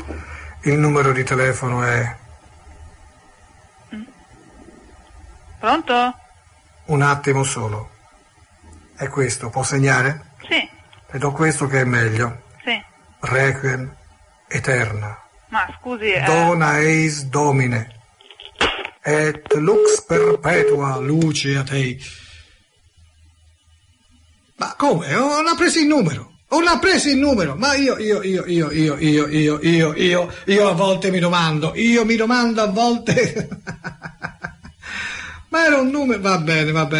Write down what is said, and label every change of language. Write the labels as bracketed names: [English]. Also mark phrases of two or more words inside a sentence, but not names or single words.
[Italian] Il numero di telefono è... Pronto? Un attimo solo. È questo, può segnare? Sì. Le do questo che è meglio. Sì. [Latin] Requiem Eterna. [Italian] Ma scusi... [Latin] Dona eis Domine. Et lux perpetua luce a te. [Italian] Ma come? Non ha preso il numero. Non ha preso il numero. Ma io a volte mi domando. Io mi domando a volte... Ma era un numero... Va bene.